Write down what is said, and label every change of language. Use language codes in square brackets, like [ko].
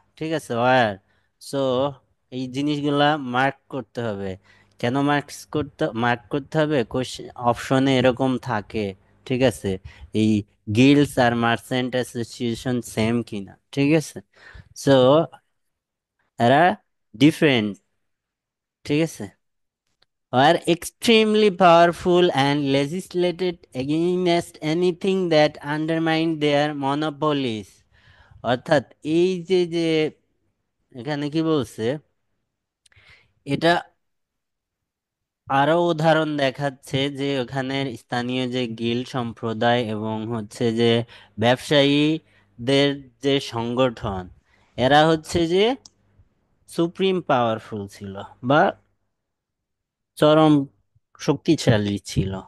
[bn] ঠিক আছে, war. So এই জিনিসগুলা মার্ক করতে হবে। কেন মার্ক করতে হবে? কোশ্চেন অপশনে এরকম থাকে। ঠিক আছে, এই গিল্ডস আর মার্চেন্ট অ্যাসোসিয়েশন সেম কিনা। ঠিক আছে, সো এরা ডিফারেন্ট। ঠিক আছে, [en] were extremely powerful and legislated against anything that undermined their monopolies। [bn] অর্থাৎ এই যে যে এখানে কি বলছে, এটা আরো উদাহরণ দেখাচ্ছে যে ওখানের স্থানীয় যে গিল্ড সম্প্রদায় এবং হচ্ছে যে ব্যবসায়ীদের যে সংগঠন, এরা হচ্ছে যে সুপ্রিম পাওয়ারফুল ছিল বা চরম শক্তিশালী ছিল।